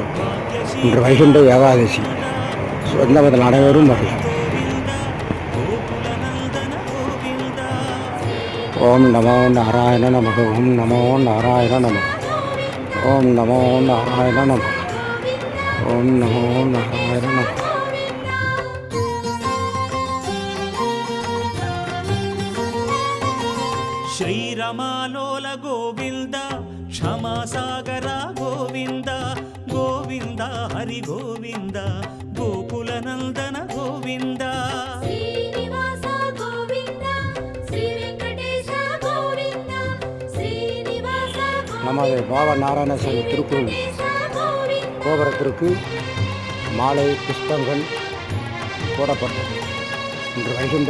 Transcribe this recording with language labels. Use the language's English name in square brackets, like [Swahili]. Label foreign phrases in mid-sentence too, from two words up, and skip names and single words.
[Tamil] இன்று வைகுண்ட ஏகாதசி. சொந்தமதில் அனைவரும் வரலாம். [Sanskrit] ॐ नमो नारायण नमः. ॐ नमो नारायण नमः। ॐ नमो नारायण नमः. ॐ नमो नारायण नमः. [Telugu] శ్రీరమాలోల గోవింద క్షమాసాగర గోవింద గోవింద హరి గోవింద గోకుల నందన గోవింద శ్రీనివాస గోవింద శ్రీ వెంకటేశ గోవింద శ్రీనివాస [Tamil] நமது பாபா நாராயணசாமி திருக்கோயில் கோபுரத்திற்கு மாலை புஷ்பங்கள் போடப்பட்டது. இன்று வைகுண்ட